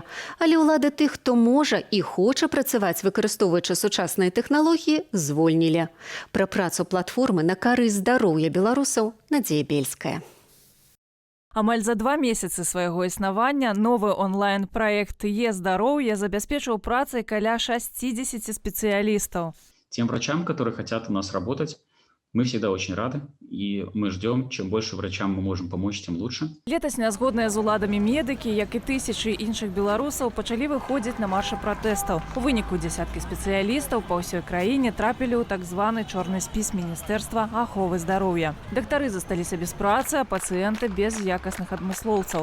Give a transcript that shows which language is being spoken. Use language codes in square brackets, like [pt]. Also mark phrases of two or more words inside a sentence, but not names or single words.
[be] Але ўлады тых, хто можа і хоча працаваць, выкарыстоўваючы сучасныя тэхналогіі, звольнілі. Пра працу платформы на карысць здароўя беларусаў Надзея Бельская. Амаль за 2 месяцы свайго існавання новы онлайн-праект Е-здароўе забяспечыў працай каля 60 спецыялістаў. [ru] Тем врачам, которые хотят у нас работать, мы всегда очень рады, и мы ждем, чем больше врачам мы можем помочь, тем лучше. [be] Летась нязгодныя з уладамі медыкі, як і тысячы іншых беларусаў, пачалі выходзіць на маршы пратэстаў. У выніку дзясяткі спецыялістаў па ўсёй краіне трапілі ў так званы чорны спіс Міністэрства аховы здароўя. Дактары засталіся без працы, а пацыенты без якасных адмыслоўцаў.